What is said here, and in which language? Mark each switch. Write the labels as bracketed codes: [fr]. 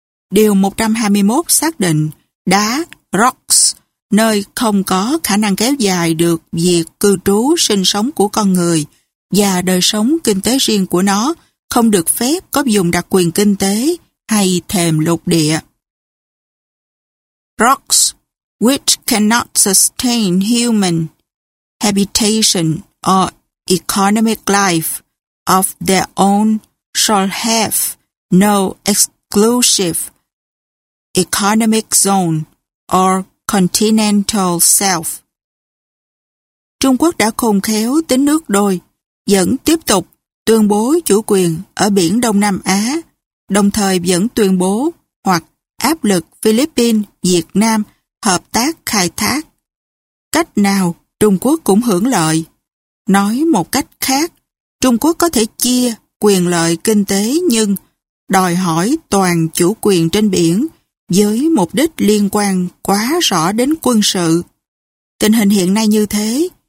[vi] Điều 121 xác định đá, rocks, nơi không có khả năng kéo dài được việc cư trú sinh sống của con người và đời sống kinh tế riêng của nó, không được phép có vùng đặc quyền kinh tế hay thềm lục địa. [en] Rocks, which cannot sustain human habitation or economic life of their own, shall have no exclusive economic zone or continental self. [vi] Trung Quốc đã khôn khéo tính nước đôi, vẫn tiếp tục tuyên bố chủ quyền ở biển Đông Nam Á, đồng thời vẫn tuyên bố hoặc áp lực Philippines, Việt Nam hợp tác khai thác. Cách nào Trung Quốc cũng hưởng lợi. Nói một cách khác, Trung Quốc có thể chia quyền lợi kinh tế nhưng đòi hỏi toàn chủ quyền trên biển với mục đích liên quan quá rõ đến quân sự. Tình hình hiện nay như thế,